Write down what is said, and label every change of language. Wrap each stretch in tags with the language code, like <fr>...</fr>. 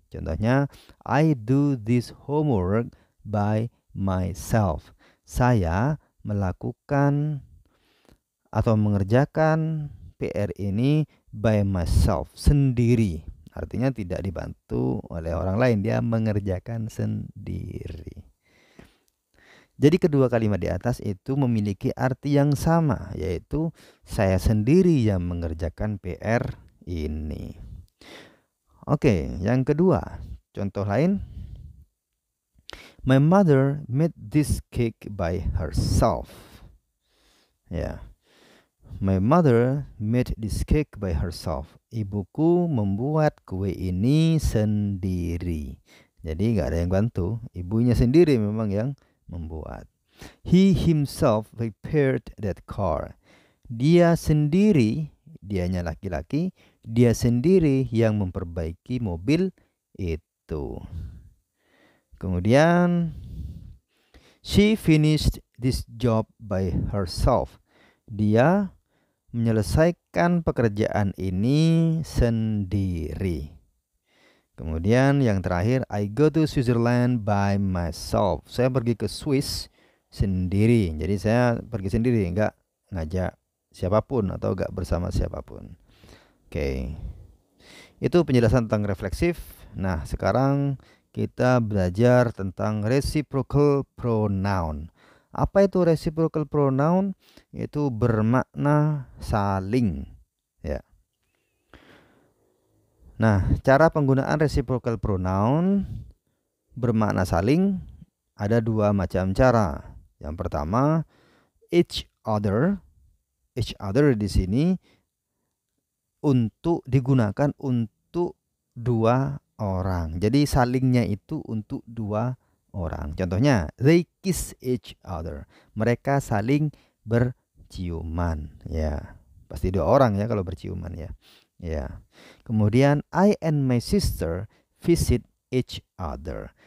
<id>Contohnya,</id> <en>I do this homework by myself.</en> <id>Saya melakukan atau mengerjakan PR ini</id> <en>by myself,</en> <id>sendiri. Artinya tidak dibantu oleh orang lain, dia mengerjakan sendiri. Jadi kedua kalimat di atas itu memiliki arti yang sama, yaitu saya sendiri yang mengerjakan PR ini. Oke, yang kedua, contoh lain.</id> <en>My mother made this cake by herself. Ya. My mother made this cake by herself.</en> <id>Ibuku membuat kue ini sendiri. Jadi nggak ada yang bantu, ibunya sendiri memang yang membuat.</id> <en>He himself repaired that car.</en> <id>Dia sendiri, dianya laki-laki, dia sendiri yang memperbaiki mobil itu. Kemudian</id> <en>she finished this job by herself.</en> <id>Dia menyelesaikan pekerjaan ini sendiri. Kemudian yang terakhir,</id> <en>I go to Switzerland by myself.</en> <id>Saya pergi ke Swiss sendiri. Jadi saya pergi sendiri, enggak ngajak siapapun atau enggak bersama siapapun. Oke. Itu penjelasan tentang refleksif. Nah, sekarang kita belajar tentang reciprocal pronoun. Apa itu reciprocal pronoun? Itu bermakna saling, ya. Nah, cara penggunaan reciprocal pronoun bermakna saling ada dua macam cara. Yang pertama, each other. Each other di sini digunakan untuk dua orang. Jadi salingnya itu untuk dua orang. Contohnya,</id> <en>they kiss each other.</en> <id>Mereka saling berciuman. Ya, pasti dua orang ya kalau berciuman ya. Ya. Kemudian</id> <en>I and my sister visit each other.</en>